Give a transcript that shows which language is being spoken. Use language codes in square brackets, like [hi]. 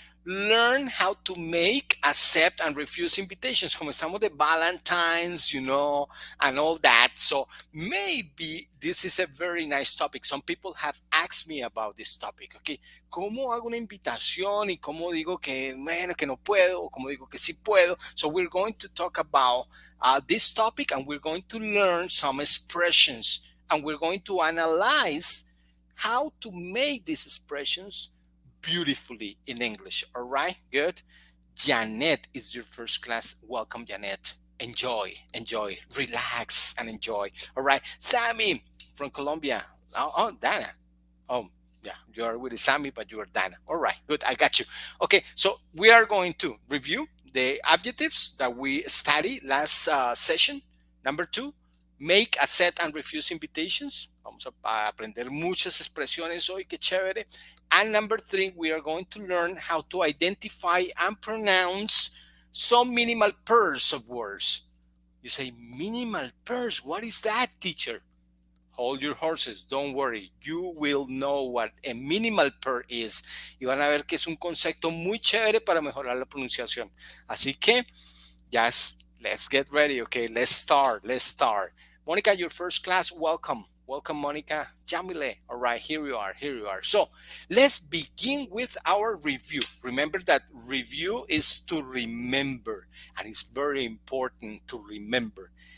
[en] Learn how to make, accept, and refuse invitations. [es] Comenzamos de [en] Valentine's, and all that. So maybe this is a very nice topic. Some people have asked me about this topic. [es] Okay, ¿cómo hago una invitación y cómo digo que, bueno, que no puedo, o cómo digo que sí puedo? [en] So we're going to talk about this topic, and we're going to learn some expressions, and we're going to analyze how to make these expressions beautifully in English. All right, good. Janet is your first class. Welcome, Janet. Enjoy, relax, and enjoy. All right, Sammy from Colombia. Dana. Oh, yeah, you are with Sammy, but you are Dana. All right, good. I got you. Okay, so we are going to review the adjectives that we studied last session. Number 2, make, accept, and refuse invitations. [es] Vamos a aprender muchas expresiones hoy, qué chévere. [en] And number 3, we are going to learn how to identify and pronounce some minimal pairs of words. You say, minimal pairs, what is that, teacher? Hold your horses, don't worry. You will know what a minimal pair is. [es] Y van a ver que es un concepto muy chévere para mejorar la pronunciación. Así que, [en] just let's get ready, okay? Let's start. Monica, your first class, welcome. Welcome, Monica. Jamile. All right, here you are. So let's begin with our review. Remember that review is to remember, and it's very important to remember.